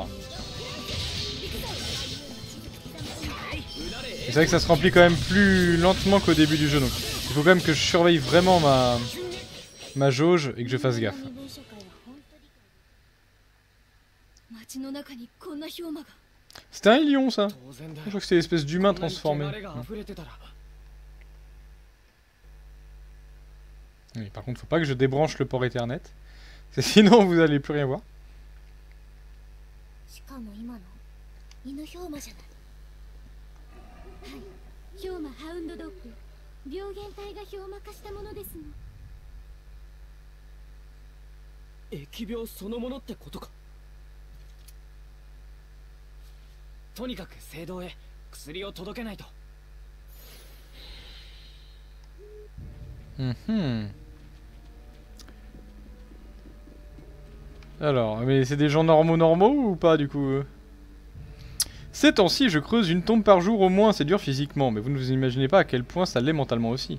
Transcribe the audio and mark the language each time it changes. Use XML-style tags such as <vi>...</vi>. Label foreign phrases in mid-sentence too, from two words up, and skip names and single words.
<fr>C'est vrai que ça se remplit quand même plus lentement qu'au début du jeu, donc il faut quand même que je surveille vraiment ma jauge et que je fasse gaffe.</fr> <ja>街の中にこんな氷馬が。</ja> <fr>C'était un lion, ça.</fr> <ja>当然だ</ja> <fr>Je</fr> <ja>よ</ja> <fr>crois que c'était l'espèce d'humain</fr> <ja>こんなに</ja> <fr>transformé.</fr> <ja>汚れが溢れてたら</ja> <fr>Oui, par contre, faut pas que je débranche le port Ethernet. Sinon, vous allez plus rien voir.</fr> <ja>しかも今の犬氷馬じゃない。はい、氷馬ハウンドドッグ。病原体が氷馬化したものですの。疫病そのものってことか。とにかく聖堂へ薬を届けないと。</ja> <fr>Alors, mais c'est des gens normaux ou pas du coup Ces temps-ci, je creuse une tombe par jour au moins, c'est dur physiquement, mais vous ne vous imaginez pas à quel point ça l'est mentalement aussi.</fr>